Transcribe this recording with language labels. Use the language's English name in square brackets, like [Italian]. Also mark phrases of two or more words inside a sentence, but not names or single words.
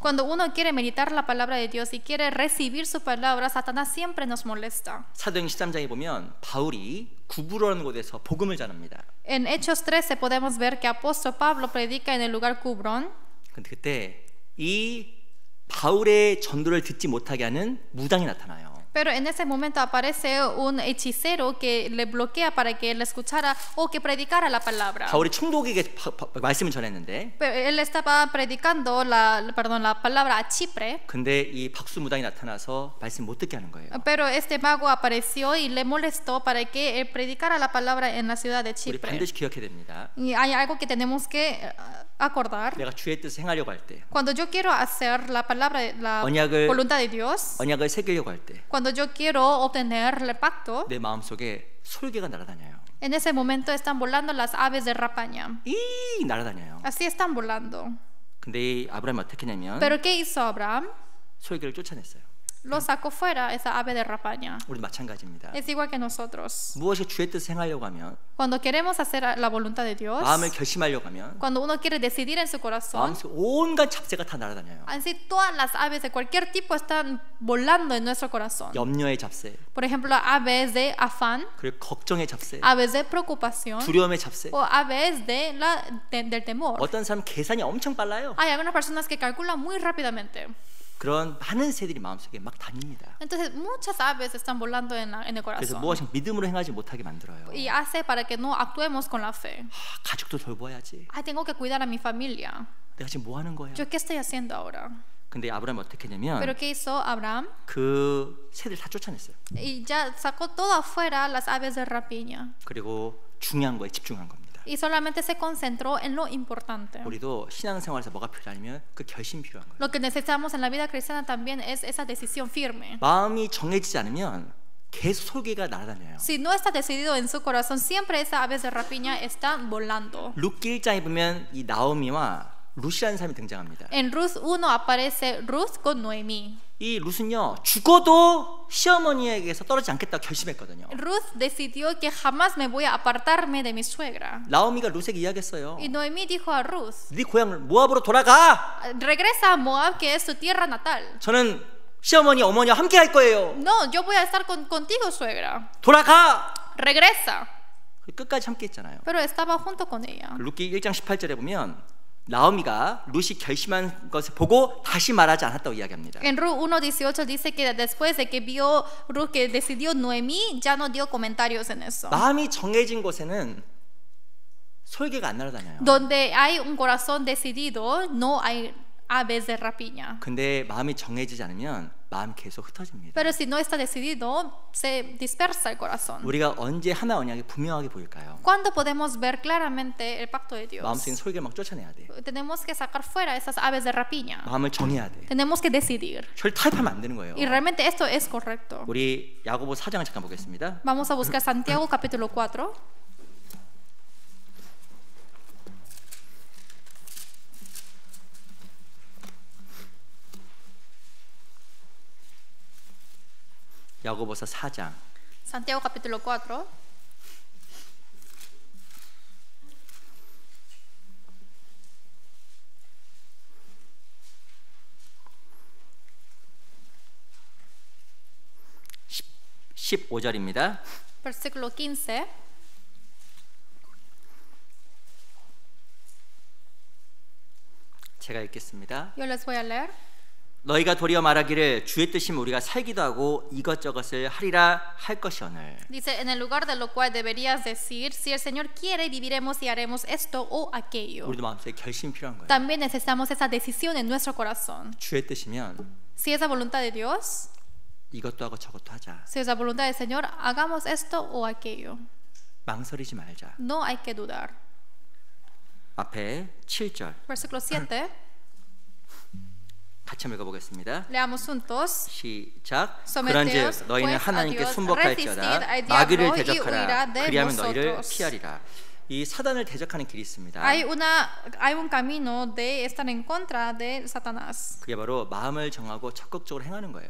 [Spanish] Cuando uno quiere meditar la palabra de Dios y quiere recibir su palabra, Satanás siempre nos molesta. [Korean] 사도행 13장에 보면 바울이 구브로라는 곳에서 복음을 전합니다. [Spanish] En Hechos 13 podemos ver que apóstol Pablo predica en el lugar Cubrón. [Korean] 근데 그때 이 바울의 전도를 듣지 못하게 하는 무당이 나타나요. [Spanish] Pero en ese momento aparece un hechicero que le bloquea para que él escuchara o que predicara la palabra. [Korean] 바울이 총독에게 말씀을 전했는데, [Spanish] Pero él estaba predicando la palabra a Chipre. [Korean] 근데 이 박수 무당이 나타나서 말씀 못 듣게 하는 거예요. [Spanish] Pero este mago apareció y le molestó para que él predicara la palabra en la ciudad de [Korean] 우리 [Spanish] Chipre. [Korean] 반드시 기억해야 됩니다. [Spanish] Y hay algo que tenemos que acordar. [Korean] 내가 주의 뜻을 행하려고 할 때, [Spanish] Cuando yo quiero hacer la palabra, la [Korean] 언약을 [Spanish] voluntad de Dios, [Korean] 언약을 새기려고 할 때, [Spanish] cuando yo quiero obtener el pacto, [Korean] 내 마음속에 솔개가 날아다녀요. [Spanish] en ese momento están volando las aves de rapaña. [Korean] 이 날아다녀요. [Spanish] Así están volando. [Korean] 근데 이 아브라함이 어떻게 했냐면 [Spanish] Pero ¿qué hizo Abraham? [Korean] 솔개를 쫓아냈어요. [Spanish] Lo sacó fuera esa ave de rapaña. [Korean] 우리 마찬가지입니다. [Spanish] Es igual que nosotros. [Korean] 무엇이 주의 뜻을 행하려고 하면, [Spanish] Cuando queremos hacer la voluntad de Dios, [Korean] 마음을 결심하려고 하면 [Spanish] cuando uno quiere decidir en su corazón, [Korean] 마음속에 온갖 잡새가 다 날아다녀요. [Spanish] así todas las aves de cualquier tipo están volando en nuestro corazón. [Korean] 염려의 잡새, [Spanish] Por ejemplo, aves de afán, [Korean] 그리고 걱정의 잡새, [Spanish] aves de preocupación [Korean] 두려움의 잡새. [Spanish] o aves del temor. [Korean] 어떤 사람 계산이 엄청 빨라요. [Spanish] Hay algunas personas que calculan muy rápidamente. [Korean] 그런 많은 새들이 마음속에 막 다닙니다. [Spanish] Entonces muchas aves están volando en el [Korean] 그래서 [Spanish] corazón [Korean] 무엇이 믿음으로 행하지 못하게 만들어요. [Spanish] y hace para que no actuemos con la fe. [Korean] 가족도 돌봐야지. [Spanish] Ay, tengo que cuidar a mi familia. [Korean] 내가 지금 뭐 하는 거예요? [Spanish] ¿Yo qué estoy haciendo ahora? [Korean] 근데 아브라함이 어떻게 했냐면 [Spanish] Pero ¿qué hizo Abraham? [Korean] 그 새들 다 쫓아냈어요. [Spanish] Y ya sacó todo afuera las aves de rapiña [Korean] 그리고 중요한 거에 집중한 겁니다. [Spanish] y solamente se concentró en lo importante. [Korean] 우리도 신앙생활에서 뭐가 필요하냐면 그 결심 필요한 거예요. [Spanish] Lo que necesitamos en la vida cristiana también es esa decisión firme. [Korean] 마음이 정해지지 않으면 계속 솔개가 날아다녀요. [Spanish] Si no está decidido en su corazón, siempre esas aves de rapiña están volando. [Korean] 룻기 1장에 보면 이 나오미와 룻이라는 사람이 등장합니다. [Spanish] En Ruth 1 aparece Ruth con Noemí. [Korean] 이 룻은요 죽어도 시어머니에게서 떨어지지 않겠다고 결심했거든요. [Spanish] Ruth decidió que jamás me voy a apartarme de mi suegra. [Korean] 나오미가 룻에게 이야기했어요. [Spanish] Y Noemí dijo a Ruth, [Korean] 네 고향 모압으로 돌아가. [Spanish] regresa a Moab, que es tu tierra natal. [Korean] 저는 시어머니 어머니와 함께 할 거예요. [Spanish] No, yo voy a estar contigo, suegra. [Korean] 돌아가. [Spanish] Regresa. [Korean] 끝까지 함께 했잖아요. [Spanish] Pero estaba junto con ella. [Korean] 룻기 1장 18절에 보면 나오미가 룻이 결심한 것을 보고 다시 말하지 않았다고 이야기합니다. [Spanish] En Ruth 1:18 dice que después de que vio Ruth que decidió Noemí, ya no dio comentarios en eso. [Korean] 마음이 정해진 곳에는 솔개가 안 날아다녀요. [Spanish] Donde hay un corazón decidido, no hay aves de rapiña. [Korean] 근데 마음이 정해지지 않으면 마음 계속 흩어집니다. [Spanish] Pero si no está decidido, se dispersa el corazón. [Korean] 우리가 언제 하나 언약이 분명하게 보일까요? [Spanish] ¿Cuándo podemos ver claramente el pacto de Dios? [Korean] 마음속에 솔개 막 쫓아내야 돼. [Spanish] Tenemos que sacar fuera esas aves de rapiña. [Korean] 마음을 정해야 돼. [Spanish] Tenemos que decidir. [Korean] 절 타협하면 안 되는 거예요. [Spanish] Y realmente esto es correcto. [Korean] 우리 야고보 4장을 잠깐 보겠습니다. [Spanish] Vamos a buscar Santiago capítulo 4. [Korean] 야고보서 4장 [Spanish] Santiago capítulo 4. [Korean] 십 15절입니다. [Spanish] Versículo 15. [Korean] 제가 읽겠습니다. [Spanish] Yo les voy a leer. [Korean] 너희가 도리어 말하기를 주의 뜻이면 우리가 살기도 하고 이것저것을 하리라 할 것이오늘. [Spanish] Dice, en el lugar de lo cual deberías decir, si el Señor quiere, viviremos y haremos esto o aquello. [Korean] 우리도 마음속에 결심이 필요한 거예요. [Spanish] También necesitamos esa decisión en nuestro corazón. [Korean] 주의 뜻이면 [Spanish] Si es la voluntad de Dios, [Korean] 이것도 하고 저것도 하자. [Spanish] si es la voluntad del Señor, hagamos esto o aquello. [Korean] 망설이지 말자. [Spanish] No hay que dudar. [Korean] 앞에 7절 [Spanish] Versículo 7. [Korean] 같이 한번 읽어보겠습니다. [Spanish] Leamos juntos. [Korean] 시작. [Spanish] Someteos, [Korean] 그런즉 너희는 [Spanish] pues, [Korean] 하나님께 [Spanish] a Dios, [Korean] 순복할지어다 [Spanish] resistid al [Korean] 마귀를 [Spanish] diablo, y [Korean] 대적하라 [Spanish] huirá de [Korean] 그리하면 너희를 [Spanish] vosotros. [Korean] 피하리라. 이 사단을 대적하는 길이 있습니다. [Spanish] Hay un camino de estar en contra de Satanás. [Korean] 그게 바로 마음을 정하고 적극적으로 행하는 거예요.